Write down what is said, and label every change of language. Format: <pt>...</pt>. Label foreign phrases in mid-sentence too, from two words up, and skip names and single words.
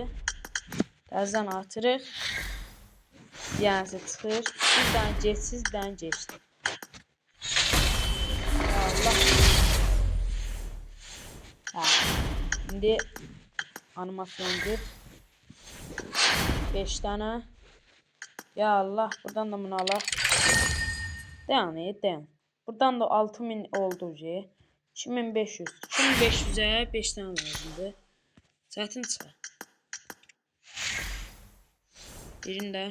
<az>Təzədən atırıq. Yenəsi çıxır. Bir dənə jetsiz, bir dənə jetsiz. Ya Allah. Ha. İndi animasyondur.</az> <tr>5 tane.</tr> <az>Ya Allah, buradan da bunu alaq. Dayan. Buradan da 6000 oldu. 2500. 2500'e 5 tane lazımdı. Zaten çıxar. Birində.</az>